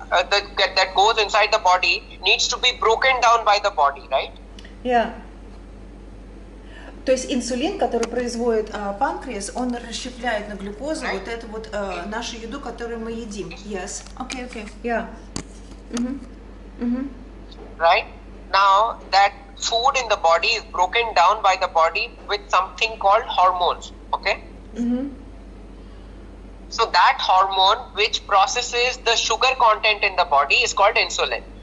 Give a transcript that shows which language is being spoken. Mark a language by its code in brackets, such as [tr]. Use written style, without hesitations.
[en] that goes inside the body needs to be broken down by the body, right? Yeah. [ru] То есть инсулин, который производит панкреас, он расщепляет на глюкозу вот эту вот нашу еду, которую мы едим. [en] Yes. Okay. Yeah. Right? Now that food in the body is broken down by the body with something called hormones. Okay? So that hormone which processes the sugar content in the body is called insulin.